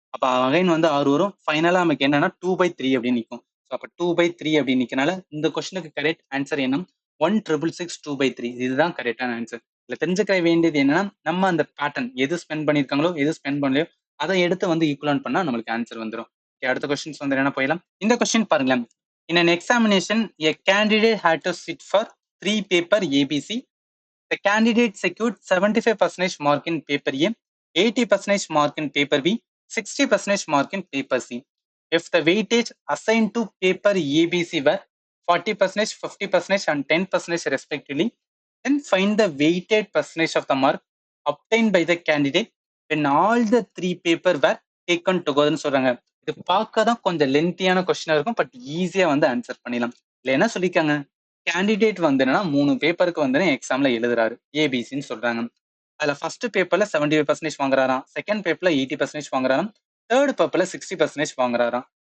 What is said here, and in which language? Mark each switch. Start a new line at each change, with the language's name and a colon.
Tamil: அப்ப அகைன் வந்து 6 வரும். ஃபைனலா நமக்கு என்னன்னா 2/3 அப்படின்னு நிற்கும். ஸோ அப்ப 2/3 அப்படின்னு நிற்கனால இந்த கொஸ்டினுக்கு கரெக்ட் ஆன்சர் என்ன, 1,666 2/3. இதுதான் கரெக்டான ஆன்சர். இதுல தெரிஞ்சுக்க வேண்டியது என்னன்னா, நம்ம அந்த பேட்டர்ன் எது ஸ்பெண்ட் பண்ணிருக்காங்களோ எது ஸ்பெண்ட் பண்ணலையோ அதை எடுத்து வந்து ஈக்குவலன்ட் பண்ணா நம்மளுக்கு ஆன்சர் வந்துடும். அடுத்த கொஸ்டின்ஸ் வந்து என்ன போயிடலாம். இந்த கொஸ்டின் பாருங்களேன்.
English: In an examination, a candidate had to sit for 3 paper ABC. The candidate secured 75% mark in paper A, 80% mark in paper B, 60% mark in paper C. If the weightage assigned to paper ABC were 40%, 50% and 10% respectively, then find the weighted percentage of the mark obtained by the candidate when all the 3 paper were taken together
Tamil: சொல்றாங்க. இது பார்க்க தான் கொஞ்சம் லென்த்தியான கொஸ்டினா இருக்கும், but ஈஸியா வந்து answer பண்ணிடலாம். இல்ல என்ன சொல்லிருக்காங்க, கேண்டிடேட் வந்து என்னன்னா 3 பேப்பருக்கு வந்து எக்ஸாம்ல எழுதுறாரு, ஏபிசின்னு சொல்றாங்க. அதுல ஃபர்ஸ்ட் பேப்பர்ல 75% வாங்குறாராம், செகண்ட் பேப்பர்ல 80% வாங்குறாராம், தேர்ட் பேப்பர்ல 60% வாங்குறாராம்.